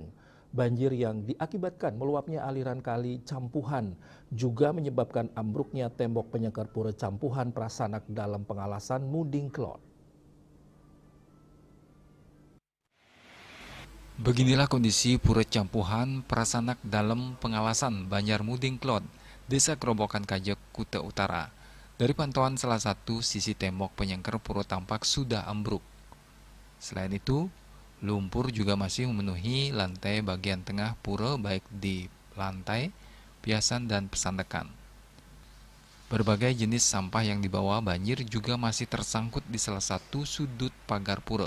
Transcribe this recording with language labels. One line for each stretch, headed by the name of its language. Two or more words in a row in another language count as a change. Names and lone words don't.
Indonesian: Banjir yang diakibatkan meluapnya aliran kali Campuhan juga menyebabkan ambruknya tembok penyangkar pura Campuhan Prasanak dalam pengalasan Muding Klot. Beginilah kondisi Pura Campuhan Prasanak dalam pengalasan Banjar Muding Klot, Desa Kerobokan Kaja, Kuta Utara. Dari pantauan salah satu sisi tembok penyangkar pura tampak sudah ambruk. Selain itu, lumpur juga masih memenuhi lantai bagian tengah pura baik di lantai, piasan, dan pesandekan. Berbagai jenis sampah yang dibawa banjir juga masih tersangkut di salah satu sudut pagar pura.